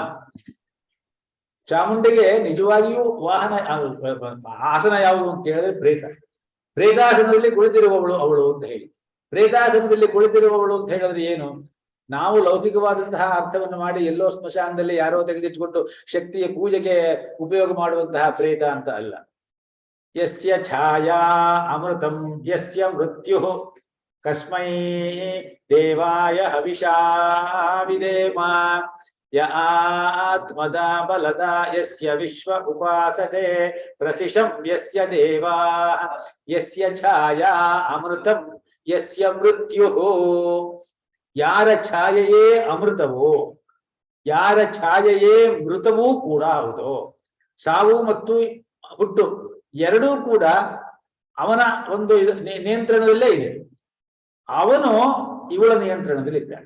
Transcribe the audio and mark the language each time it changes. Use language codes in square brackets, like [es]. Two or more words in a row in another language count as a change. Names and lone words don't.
[kn] ಚಾಮುಂಡಿಗೆ ನಿಜವಾಗಿಯೂ ವಾಹನ ಆಸನ ಯಾವುದು ಅಂತ ಹೇಳಿದ್ರೆ ಪ್ರೇತಾಸನದಲ್ಲಿ ಕುಳಿತಿರುವವಳು ಅವಳು ಅಂತ ಹೇಳಿ. ಪ್ರೇತಾಸನದಲ್ಲಿ ಕುಳಿತಿರುವವಳು ಅಂತ ಹೇಳಿದ್ರೆ ಏನು? ನಾವು ಲೌಕಿಕವಾದಂತಹ ಅರ್ಥವನ್ನು ಮಾಡಿ ಎಲ್ಲೋ ಸ್ಮಶಾನದಲ್ಲಿ ಯಾರೋ ತೆಗೆದಿಟ್ಟುಕೊಂಡು ಶಕ್ತಿಯ ಪೂಜೆಗೆ ಉಪಯೋಗ ಮಾಡುವಂತಹ ಪ್ರೇತ ಅಂತ ಅಲ್ಲ. [sa] ಯಸ್ಯ ಛಾಯಾ ಅಮೃತಂ ಯಸ್ಯ ಮೃತ್ಯು ಕಸ್ಮೈ ದೇವಾಯ ಹವಿಷಾ ವಿದೇಮ ಯ ಆತ್ಮದ ಬಲದ ಯಸ್ಯ ವಿಶ್ವ ಉಪಾಸತೆ ಪ್ರಸಿಶಂ ಯಸ್ಯ ದೇವಾ ಯಸ್ಯ ಛಾಯಾ ಅಮೃತಂ ಯಸ್ಯ ಮೃತ್ಯು. [kn] ಯಾರ ಛಾಯೆಯೇ ಅಮೃತವೋ, ಯಾರ ಛಾಯೆಯೇ ಮೃತವೂ ಕೂಡ ಹೌದು. ಸಾವು ಮತ್ತು ಹುಟ್ಟು ಎರಡೂ ಕೂಡ ಅವನ ಒಂದು ನಿಯಂತ್ರಣದಲ್ಲೇ ಇದೆ. ಅವನು ಇವಳ ನಿಯಂತ್ರಣದಲ್ಲಿ ಇದ್ದಾನೆ.